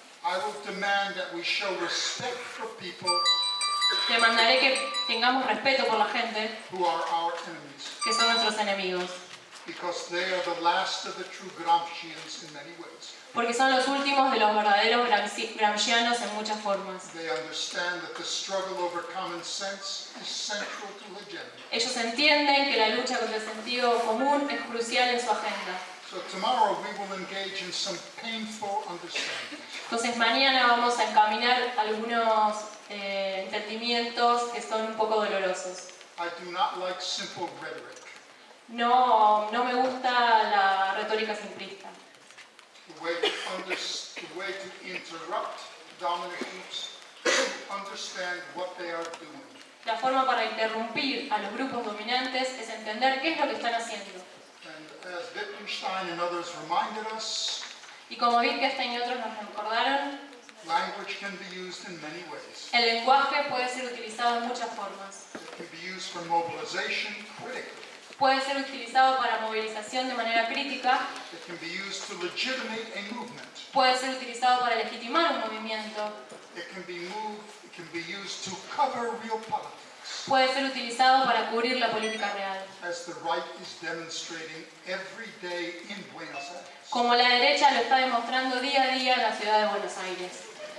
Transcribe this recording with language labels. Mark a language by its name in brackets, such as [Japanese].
[English] I will demand that we show respect for people [Spanish] Demandaré que tengamos respeto por la gente, [English] who are our enemies, [Spanish] que son nuestros enemigos, [English] because they are the last of the true Gramscians in many ways. [Spanish] porque son los últimos de los verdaderos gramscianos en muchas formas. [English] They understand that the struggle over common sense is central to agenda. [Spanish] Ellos entienden que la lucha contra el sentido común es crucial en su agenda. [English] So tomorrow we will engage in some painful understandings. [Spanish] Entonces mañana vamos a encaminar algunos entendimientos que son un poco dolorosos. [English] I do not like simple rhetoric. [Spanish] No me gusta la retórica simplista. [English] The way to interrupt dominant groups, to understand what they are doing. [Spanish] La forma para interrumpir a los grupos dominantes es entender qué es lo que están haciendo. [English] And as Wittgenstein and others reminded us, [Spanish] Y como Wittgenstein y otros nos recordaron, [English] language can be used in many ways. [Spanish] el lenguaje puede ser utilizado en muchas formas. [English] It can be used for mobilization critically. [Spanish] Puede ser utilizado para movilización de manera crítica, [English] It can be used to legitimate a movement. [Spanish] puede ser utilizado para legitimar un movimiento, [English] It can be used to cover real politics, [Spanish] puede ser utilizado para cubrir la política real. [English] as the right is demonstrating every day in Buenos Aires. [Spanish] Como la derecha lo está demostrando día a día en la ciudad de Buenos Aires.